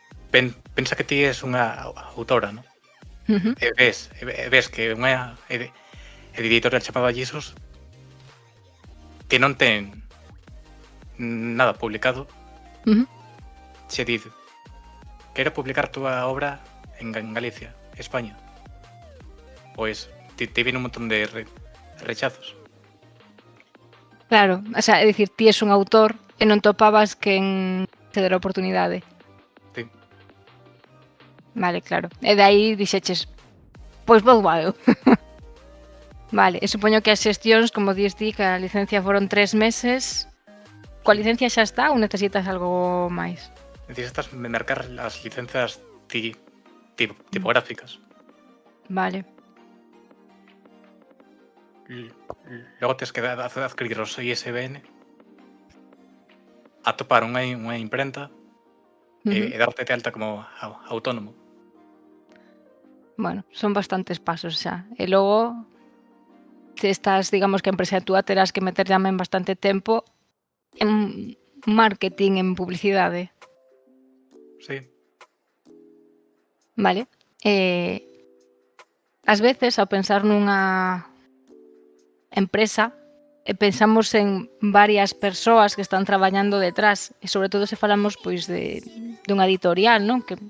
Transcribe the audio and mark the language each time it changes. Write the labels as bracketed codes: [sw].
[gl] pensa que ti és unha autora, non? E ves que unha editorial chamada Jesus que non ten nada publicado, se dice, quero publicar túa obra en Galicia, España. [es] Pois te viene un montón de rechazos. [gl] Claro, o sea, é dicir, ti és un autor e non topabas quen te dera a oportunidade. Sí. Vale, claro. E de aí dixeches, pois vou eu. Vale, e supoño que as xestións, como dis ti, que a licencia foron 3 meses. Coa licencia xa está ou necesitas algo máis? Necesitas mercar as licencias tipográficas. Vale. logo tes que adquirir os ISBN, atopar unha imprenta Ujú. e darte de alta como autónomo. Bueno, son bastantes pasos xa. E logo, se estás, digamos que a empresa é túa, terás que meter tamén bastante tempo en marketing, en publicidade, Sí, vale? Eh, ás veces, ao pensar nunha empresa, pensamos en varias persoas que están traballando detrás e sobre todo se falamos pois dunha editorial, non?